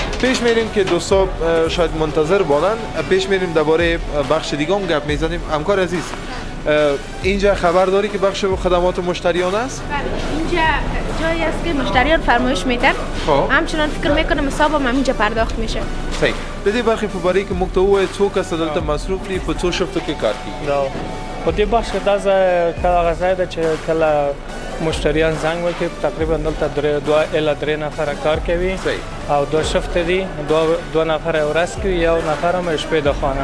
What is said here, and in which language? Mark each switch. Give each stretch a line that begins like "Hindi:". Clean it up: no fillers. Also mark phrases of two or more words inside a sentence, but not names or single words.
Persian: پیش میریم که دوستا شاید منتظر بودن. پیش میریم درباره بخش دیگه هم گپ میزنیم. همکار عزیز اینجا خبر داری که بخش خدمات مشتریان است؟ بله، اینجا جایی است که مشتریان فرمایش میدن. همچنان فکر میکنم حساب هم اینجا پرداخت میشه. صحیح.
Pashto: د دې برخې په باره کې موږ ته ووایه څو کسه دلته مصروف دي، په څو شفتو کې کار کوي؟ په دې بخش کې دا هغه ځای ده چې کله مشتریان زنګ وکړي تقریبا دلته 2 الی 3 نفره کار کوي او 2 شفت دي 2 نفره ورځ کوي 1 نفر هم شپې د خانه.